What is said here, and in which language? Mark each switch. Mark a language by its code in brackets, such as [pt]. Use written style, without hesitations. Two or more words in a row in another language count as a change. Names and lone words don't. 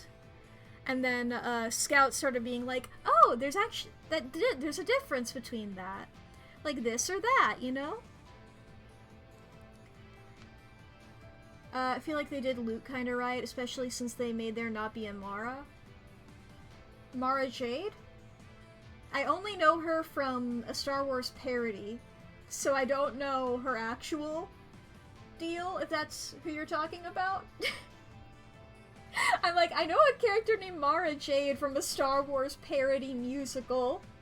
[en] And then, Scout started being like, oh, there's actually, there's a difference between that. Like this or that, you know? I feel like they did Luke kinda right, especially since they made there not be a Mara. Mara Jade? I only know her from a Star Wars parody, so I don't know her actual deal, if that's who you're talking about. I'm like, I know a character named Mara Jade from a Star Wars parody musical.